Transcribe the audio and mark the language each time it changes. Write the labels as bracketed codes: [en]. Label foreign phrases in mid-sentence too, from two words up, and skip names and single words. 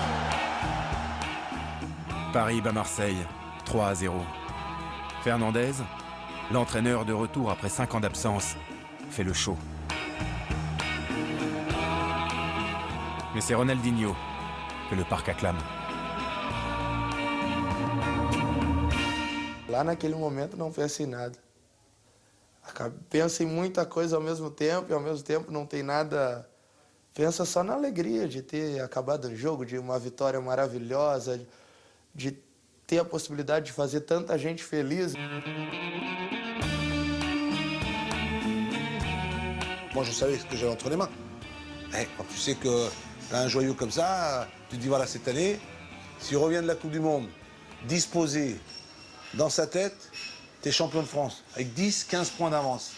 [fr] Paris bat Marseille, 3-0. Fernandez, l'entraîneur de retour après 5 ans d'absence, fait le show. Mais c'est Ronaldinho que le parc acclame. [pt] Lá naquele momento não pensei em nada. Pensa em muita coisa ao mesmo tempo e ao mesmo tempo não tem nada. Pensa só na alegria de ter acabado o jogo, de uma vitória maravilhosa, de ter a possibilidade de fazer tanta gente feliz. [fr] Moi, je savais ce que j'avais entre les mains. Quand tu sais que tu as un joyau comme ça, tu te dis voilà, cette année, s'il revient de la Coupe du Monde, disposé dans sa tête, tu es champion de France, avec 10, 15 points d'avance.